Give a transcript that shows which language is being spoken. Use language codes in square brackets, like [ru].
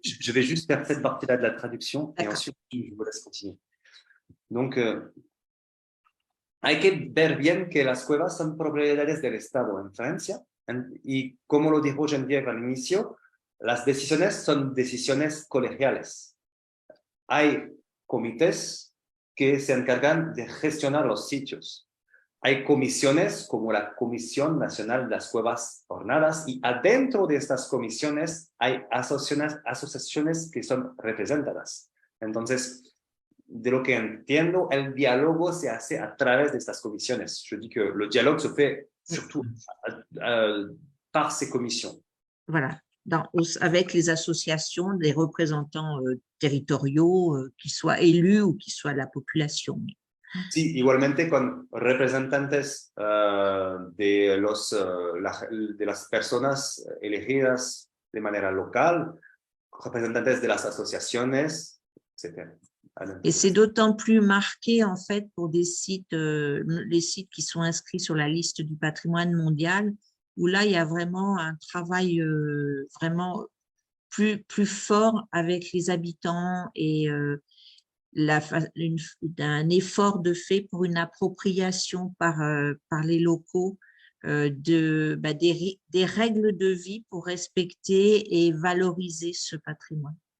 [fr] Je vais juste faire cette partie-là de la traduction et ensuite je vous laisse continuer. [es] Donc, hay que ver bien que las cuevas son propiedades del Estado en Francia y como lo dijo Geneviève al inicio, las decisiones son decisiones colegiales. Hay comités que se encargan de gestionar los sitios. Hay comisiones como la Comisión Nacional de las Cuevas Ornadas y adentro de estas comisiones hay asociaciones que son representadas. Entonces, de lo que entiendo, el diálogo se hace a través de estas comisiones. [fr] Je dis que le dialogue se fait surtout par ces commissions. Voilà, avec les associations, des représentants territoriaux, qui soient élus ou qui soient la population. [es] Sí, igualmente con representantes de las personas elegidas de manera local, representantes de las asociaciones, etc. [fr] Et c'est d'autant plus marqué en fait pour des sites, les sites qui sont inscrits sur la liste du patrimoine mondial, où là il y a vraiment un travail vraiment plus fort avec les habitants et un effort de fait pour une appropriation par les locaux des règles de vie pour respecter et valoriser ce patrimoine.